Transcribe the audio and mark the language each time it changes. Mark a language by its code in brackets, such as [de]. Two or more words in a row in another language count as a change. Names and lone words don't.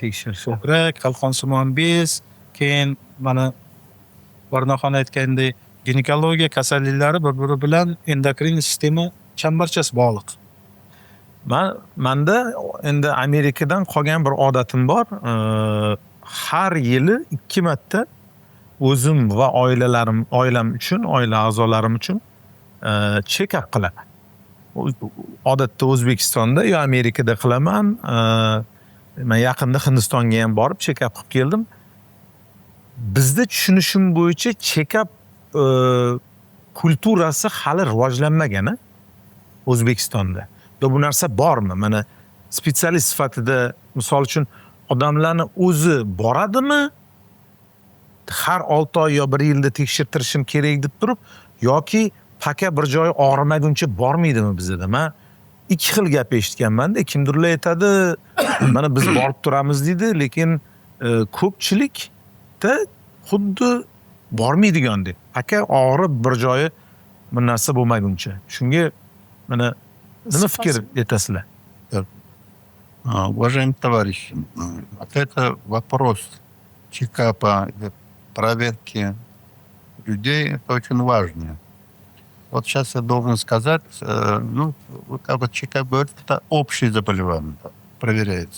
[uz] Ko'krak, qalqonsimon bez, keyin mana Varnaxon aytgandek ginekologiya kasalliklari bir-biri bilan endokrin sistema chambarchas bog'liq. Manda endi Amerikadan qolgan bir odatim bor. Har yili 2 marta o'zim va oilam uchun, oila a'zolarim uchun check-up qilaman. Odatda O'zbekistonda yo Amerikada qilaman. Men yaqinda Hindistonga ham borib check-up qilib keldim. Bizda tushunishim bo'yicha check-up kulturasi hali rivojlanmagan O'zbekistonda. Yo bu narsa bormi? Mana spetsialist sifatida misol uchun odamlarni o'zi boradimi? Har 6 oy yo 1 yilda tekshirtirishim kerak deb turib yoki paka bir joyi og'rimaguncha bormaydimi bizda? Men 2 xil gap eshitganman-da. Kimdirlar aytadi, mana biz borib turamiz deydi, lekin ko'pchilikda xuddi bormaydigandek. Paka og'rib bir joyi bir narsa bo'lmaguncha. Shunga mana nima fikr etasizlar? [ru] Уважаемые товарищи, вот это вопрос чекапа, проверки людей, это очень важно. Вот сейчас я должен сказать, как вот чекап говорит, это общие заболевания проверяется.